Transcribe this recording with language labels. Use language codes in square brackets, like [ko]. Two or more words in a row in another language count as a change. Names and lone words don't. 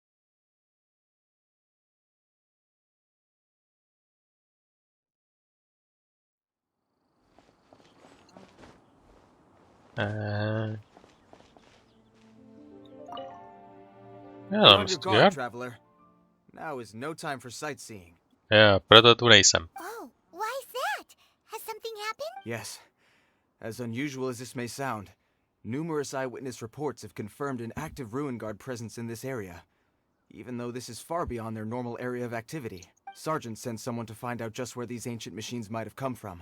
[en] Yeah, I'm scared. Traveler. Now is no time for sightseeing. Yeah, [cs] proto tu nejsem. [en] Oh, why is that? Has something happened? Yes. As unusual as this may sound, numerous eyewitness reports have confirmed an active ruin guard presence in this area, even though this is far beyond their normal area of activity. Sergeant sent someone to find out just where these ancient machines might have come from.